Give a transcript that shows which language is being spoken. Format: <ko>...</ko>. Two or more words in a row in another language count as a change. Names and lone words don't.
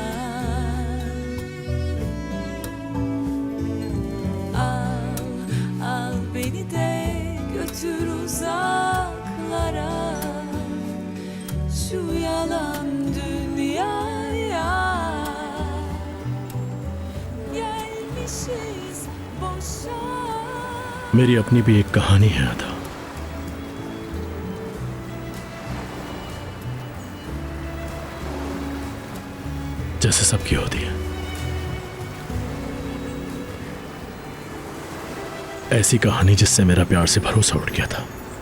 <tr>Al beni de götür uzaklara, şu yalan dünyaya. Gelmişiz boşa.</tr> <hi>मेरी अपनी भी एक कहानी है अदा। जैसे सबकी होती है, ऐसी कहानी जिससे मेरा प्यार से भरोसा उठ गया था।</hi>